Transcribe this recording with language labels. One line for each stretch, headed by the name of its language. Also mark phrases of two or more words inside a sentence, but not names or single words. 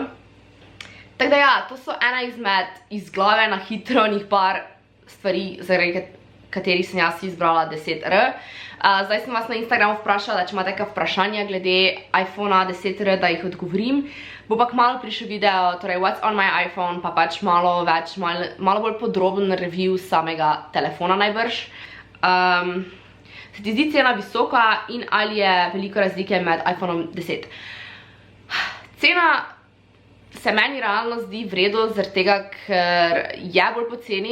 Slovenian: Tako da ja, to so ena iz glave na hitro njih par stvari, zaradi katerih sem jaz izbrala 10R. Zdaj sem vas na Instagramu vprašala, da če imate kakšna vprašanja glede iPhone 10R, da jih odgovorim. Bo pa kmalu prišel video, torej
English: What's on my iPhone,
Slovenian: pa pač malo bolj podroben review samega telefona najbrž. Se ti zdi cena visoka in ali je veliko razlike med iPhoneom 10? Cena se meni realno zdi v redu, zaradi tega, ker je bolj poceni.